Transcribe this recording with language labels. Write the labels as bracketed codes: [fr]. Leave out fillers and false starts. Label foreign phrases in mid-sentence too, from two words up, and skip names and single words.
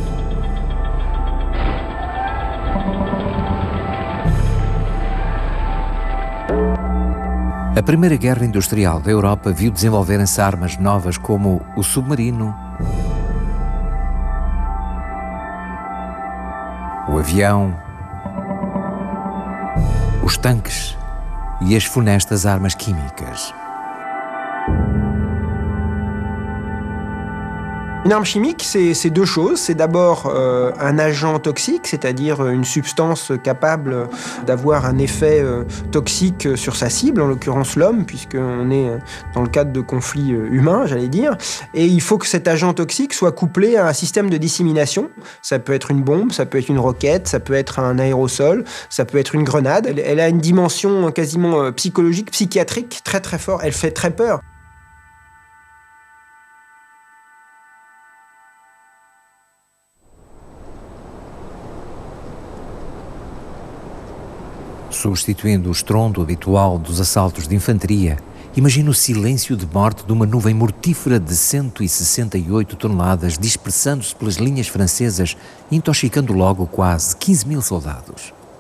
[pt] A Primeira Guerra Industrial da Europa viu desenvolverem-se armas novas como o submarino, o avião, os tanques e as funestas armas químicas. [fr] Une arme chimique, c'est 2 choses. C'est d'abord un agent toxique, c'est-à-dire une substance capable d'avoir un effet toxique sur sa cible, en l'occurrence l'homme, puisqu'on est dans le cadre de conflits humains, j'allais dire. Et il faut que cet agent toxique soit couplé à un système de dissémination. Ça peut être une bombe, ça peut être une roquette, ça peut être un aérosol, ça peut être une grenade. Elle a une dimension quasiment psychologique, psychiatrique, très très forte. Elle fait très peur. [pt] Substituindo o estrondo habitual dos assaltos de infantaria, imagina o silêncio de morte de uma nuvem mortífera de 168 toneladas dispersando-se pelas linhas francesas, intoxicando logo quase 15.000 soldados.